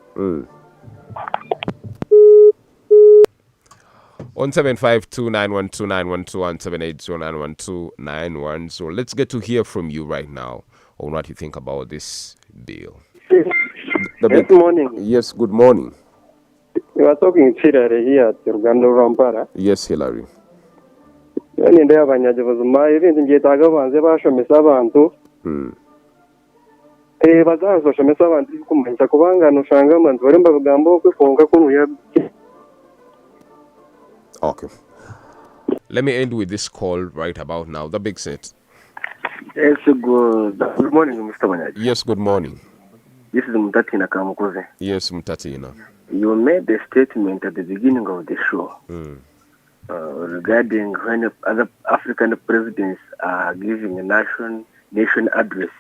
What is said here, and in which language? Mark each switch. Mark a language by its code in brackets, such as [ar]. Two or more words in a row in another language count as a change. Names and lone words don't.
[en] On 752-912-912 So let's get to hear from you right now on what you think about this deal. Good morning. Yes, good morning. You are talking to Hillary here at Uganda Rampara. Yes, Hillary. [sw] Yani ndio [nyn] abanyagibuzima ibintu ngyetaga banze bashomesa abantu bazaza bashomesa abantu kumanyisa kubanga noshanga abantu bari mbagambo kwifunga kunuya. [en] Okay. Let me end with this call right about now. The big set. Yes, good morning, Mr. Banyaji. Yes, good morning. This is Mutatina Kamukuze. Yes, Mutatina. You made a statement at the beginning of the show regarding when other African presidents are giving nation addresses.